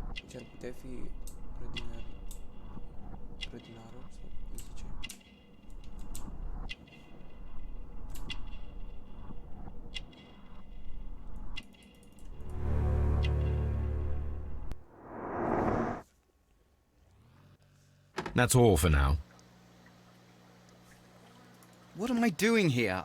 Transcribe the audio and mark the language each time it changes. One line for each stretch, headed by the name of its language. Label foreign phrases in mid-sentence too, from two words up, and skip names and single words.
Romanian: ce ar putea fi grădinarul, sau cum zice.
English: That's all for now. What am I doing here?